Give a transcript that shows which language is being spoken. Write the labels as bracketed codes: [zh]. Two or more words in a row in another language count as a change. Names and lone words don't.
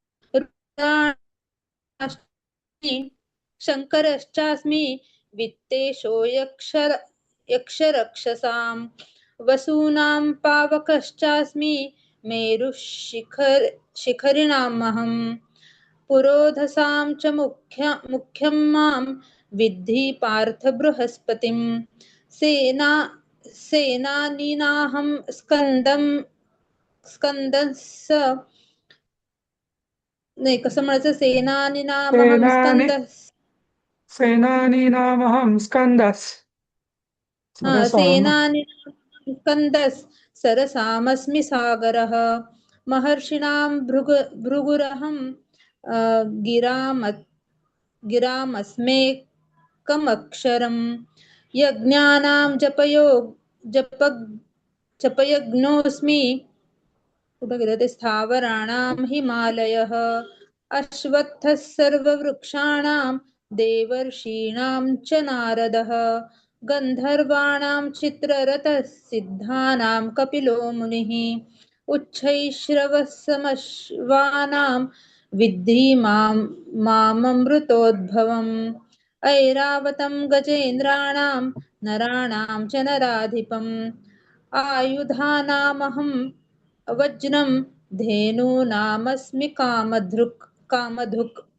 [sa] शङ्करश्चास्मि वित्तेशो यक्षरक्षसां वसूनां पावकश्चास्मि मेरुः शिखरिणामहं पुरोधसां च मुख्यं मां विद्धि पार्थ बृहस्पतिं सेनानीनाहं स्कन्दस्य [mr] नाही कसं म्हणायचं [sa] सेनानीनामहं सेनानीनामहं स्कंदस्. सेनानीनामहं स्कन्दस् सरसामस्मि सागरः महर्षिणां भृगुरहं गिरामस्मेकमक्षरं यज्ञानां जपयज्ञोऽस्मि [mr] कुठं गेलं ते [sa] स्थावराणां हिमालयः अश्वत्थः सर्ववृक्षाणां देवर्षीणां च नारदः गन्धर्वाणां चित्ररथः सिद्धानां कपिलो मुनिः उच्छैश्रवसमश्वानां विद्धि माममृतोद्भवम् ऐरावतं गजेन्द्राणां नराणां च नराधिपम् आयुधानामहं वज्रं धेनूनामस्मि कामधुक्